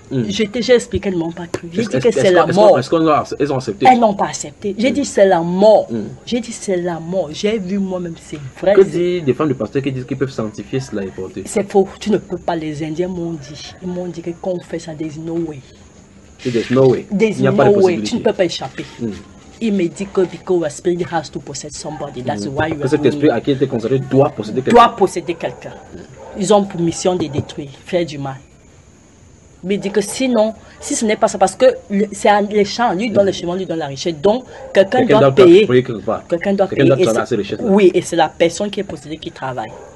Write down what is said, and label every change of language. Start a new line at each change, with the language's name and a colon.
French: J'ai expliqué, elles ne m'ont pas cru. J'ai dit que c'est la mort. Est-ce qu'elles ont accepté? Elles n'ont pas accepté. J'ai dit c'est la mort. J'ai dit c'est la mort. J'ai vu moi-même, c'est vrai. Que disent les femmes du pasteur qui disent qu'ils peuvent sanctifier cela et porter? C'est faux. Tu ne peux pas. Les Indiens m'ont dit. Ils m'ont dit que quand on fait ça,
English: there's no way. There's no way.
French: Tu ne peux pas échapper. Il me dit que
English: because spirit has to possess somebody, that's why you are.
French: Cet esprit à qui était consacré doit posséder quelqu'un. Doit posséder quelqu'un. Ils ont pour mission de détruire, faire du mal. Il me dit que sinon, si ce n'est pas ça, parce que c'est les champs, lui donne le chemin, lui donne la richesse. Donc quelqu'un doit payer. Quelqu'un doit payer. Oui, et c'est la personne qui est possédée qui travaille.